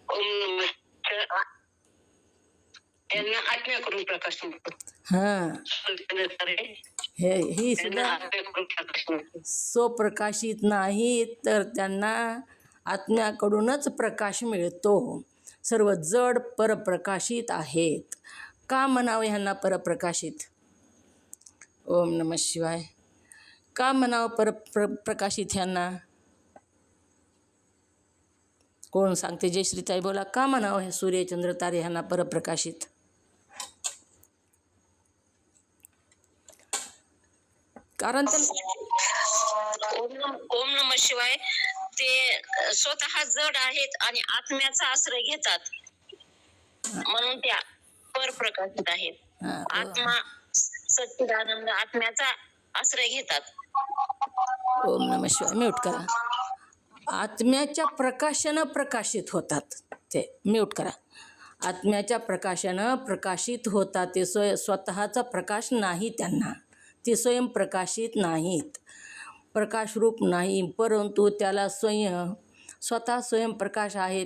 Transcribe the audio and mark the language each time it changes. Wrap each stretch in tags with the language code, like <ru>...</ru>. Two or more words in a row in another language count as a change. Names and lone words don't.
<mr>त्यांना आत्म्याकडून प्रकाश मिळतो. हां, ही सुद्धा स्वप्रकाशित नाही, तर त्यांना आत्म्याकडूनच प्रकाश मिळतो. सर्व जड परप्रकाशित आहेत. का म्हणावं ह्यांना परप्रकाशित?</mr> <sa>ओम नमः शिवाय.</sa> <mr>का म्हणावं प्रकाशित ह्यांना? कोण सांगते? जयश्रीताई बोला, का म्हणावं हे सूर्य, चंद्र, तारे ह्यांना परप्रकाशित? कारण</mr> <sa>ओम नमः शिवाय.</sa> <mr>ते स्वतः जड आहेत आणि आत्म्याचा आश्रय घेतात म्हणून त्या परप्रकाशित आहेत. आत्मा सच्चिदानंद आत्म्याचा आश्रय घेतात.</mr> <sa>ओम नमः शिवाय.</sa> <mr>म्यूट करा. आत्म्याच्या प्रकाशानं प्रकाशित होतात. ते म्यूट करा. आत्म्याच्या प्रकाशानं प्रकाशित होतात. ते स्वतःचा प्रकाश नाही त्यांना. ते स्वयंप्रकाशित नाहीत, प्रकाशरूप नाही, परंतु त्याला स्वतः स्वयंप्रकाश आहे.</mr>